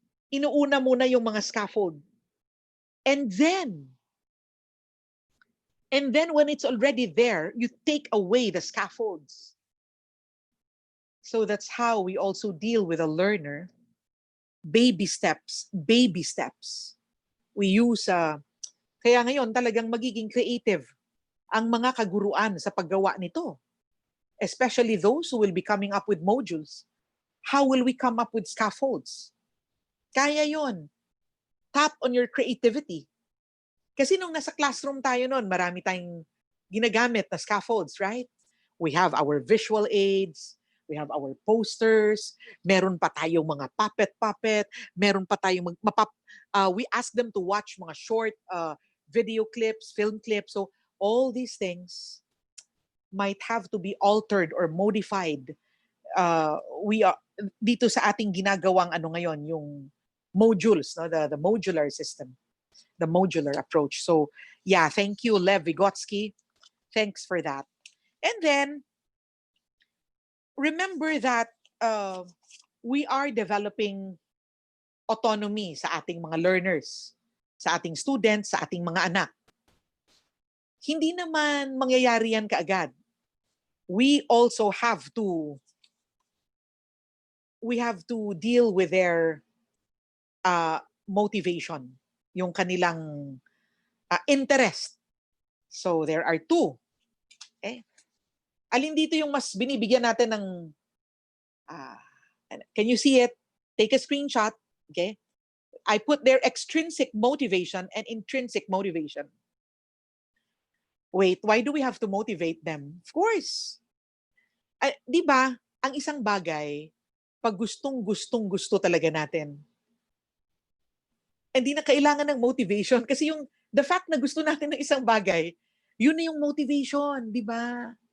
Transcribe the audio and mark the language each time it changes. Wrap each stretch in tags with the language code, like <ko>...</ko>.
<tl>Inuuna muna yung mga scaffold.</tl> <en>And then when it's already there, you take away the scaffolds. So that's how we also deal with a learner. Baby steps, baby steps. We use,</en> <tl>kaya ngayon talagang magiging creative ang mga kaguruan sa paggawa nito.</tl> <en>Especially those who will be coming up with modules. How will we come up with scaffolds?</en> <tl>Kaya yon.</tl> <en>Tap on your creativity.</en> <tl>Kasi nung nasa classroom tayo noon, marami tayong ginagamit na scaffolds, right?</tl> <en>We have our visual aids. We have our posters,</en> <tl>meron pa tayong mga puppet, meron pa tayong</tl> <en>we ask them to watch</en> <tl>mga</tl> <en>short video clips, film clips. So all these things might have to be altered or modified. We are</en> <tl>dito sa ating ginagawang ano ngayon, yung modules, no?</tl> <en>The modular system, the modular approach. So yeah, thank you, Lev Vygotsky. Thanks for that. And then remember that we are developing autonomy</en> <tl>sa ating mga learners, sa ating students, sa ating mga anak. Hindi naman mangyayari yan kaagad.</tl> <en>We also have to deal with their motivation,</en> <tl>yung kanilang</tl> <en>interest. So there are two. Okay?</en> <tl>Alin dito yung mas binibigyan natin ng</tl> <en>can you see it? Take a screenshot. Okay? I put there extrinsic motivation and intrinsic motivation. Wait, why do we have to motivate them? Of course.</en> <tl>Di ba, ang isang bagay, pag gusto talaga natin, hindi na kailangan ng motivation. Kasi yung</tl> <en>the fact</en> <tl>na gusto natin ng isang bagay, yun na yung motivation, di ba?</tl>